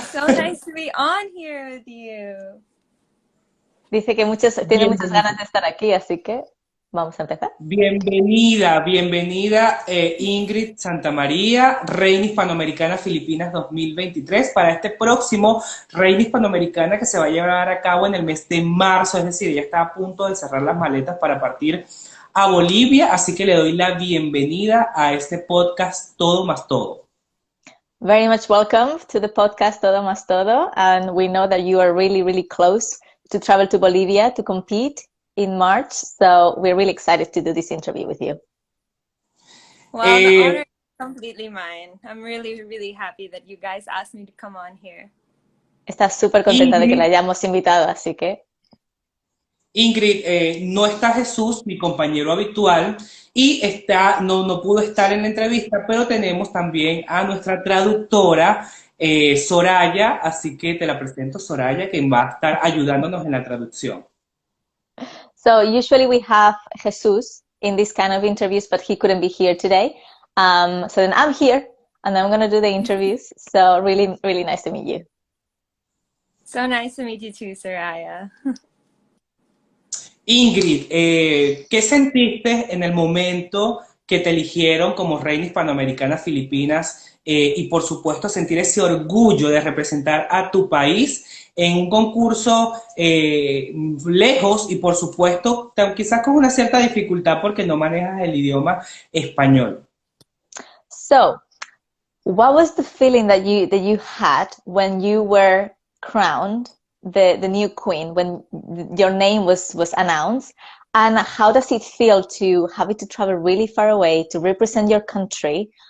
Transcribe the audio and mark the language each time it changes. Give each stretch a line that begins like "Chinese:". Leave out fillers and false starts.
English: So nice to be on here with you.
Spanish: Dice que tiene muchas ganas Bien- de estar aquí, así que vamos a empezar. bienvenida, Ingrid Santamaría, Reina Hispanoamericana Filipinas 2023 para este próximo Reina Hispanoamericana que se va a llevar a cabo en el mes de marzo, es decir, ella está a punto de cerrar las maletas para partir a Bolivia, así que le doy la bienvenida a este podcast Todo más Todo.
English: Very much welcome to the podcast Todo Más Todo, and we know that you are really, really close to travel to Bolivia to compete in March, so we're really excited to do this interview with you. Well, the honor Eh, is completely mine. I'm really, really happy that you guys asked me to come on here.
Spanish: Está súper contenta de que la Ingrid, hayamos invitado, así que Ingrid, no está Jesús, mi compañero habitual, y no pudo estar en la entrevista, pero tenemos también a nuestra traductora, Soraya, así que te la presento, Soraya, que va a estar ayudándonos en la traducción.
English: so usually we have Jesus in this kind of interviews, but he couldn't be here today. So then I'm here, and I'm going to do the interviews. So really, really nice to meet you. So nice to meet you too, Soraya.
Spanish: Ingrid, ¿qué sentiste en el momento que te eligieron como reina hispanoamericana Filipinas y por supuesto sentir ese orgullo de representar a tu país en un concurso lejos y por supuesto quizás con una cierta dificultad porque no manejas el idioma español?
English: So, what was the feeling that you had when you were crowned the new queen, when your name was announced? And how does it feel to have it to travel really far away to represent your country?